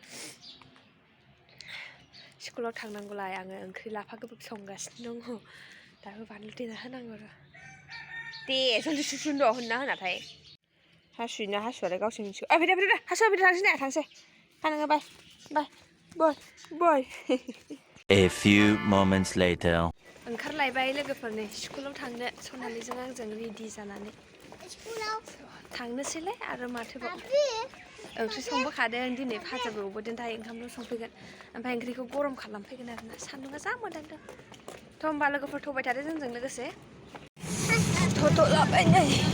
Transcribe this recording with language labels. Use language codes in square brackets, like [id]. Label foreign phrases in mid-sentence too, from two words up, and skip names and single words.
[brx] स्कुलाव थांनांगौलाय आङो ओंख्रि लाफा गोबाब संगासिनो दङ दाबो बानलु देना होनांगौ र' दे जल्दि सुसुनद' होनना होनाथाय हासुयोना हासुआलाय गावसो मिथिगौ। फैदो फैदो हासुआ फैदो थांसै ना थांसै नोङो बाय बाय बाय बाय [en] A few moments later. [brx] ओंखारलायबाय लोगोफोरनि स्कुलाव थांनो सनालिजों आंजों रेडि जानानै स्कुलाव थांनोसैलाय आरो माथोबाव ओंख्रि संबोखादों दिनै फाजाबो एवबोदों दायो ओंखामल' संफैगोन ओमफ्राय ओंख्रिखौ गरम खालामफैगोन आरोना सान्दुङा जा मोदानदों थ' होमबा लोगोफोर थ'बाय थादो जोंजों लोगोसे थ' लाबाय नै